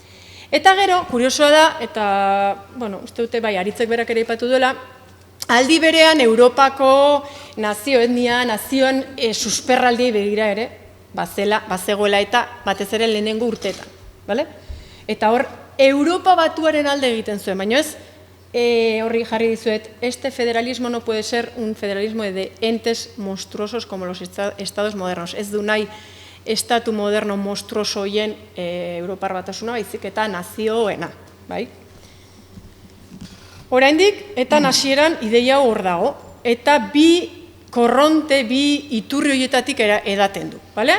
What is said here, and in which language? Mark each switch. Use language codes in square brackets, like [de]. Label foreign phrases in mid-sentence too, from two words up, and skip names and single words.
[eu] Eta gero, kuriosoa da, eta, uste dute Aritzek berak ere aipatu duela, aldi berean Europako nazio etnia, nazioen susperraldiei begira ere, bazegoela eta batez ere lehenengo urteetan, bale? Eta hor, Europa batuaren alde egiten zuen, baina ez, horri jarri dizuet, [es] este federalismo no puede ser un federalismo de entes monstruosos como los estados modernos. [eu] Ez du nahi estatu moderno monstruoso hoien Europar batasuna, baizik eta nazioena, bai? Oraindik, eta hasieran ideia hor dago, eta bi korronte, bi iturri horietatik edaten du, bale?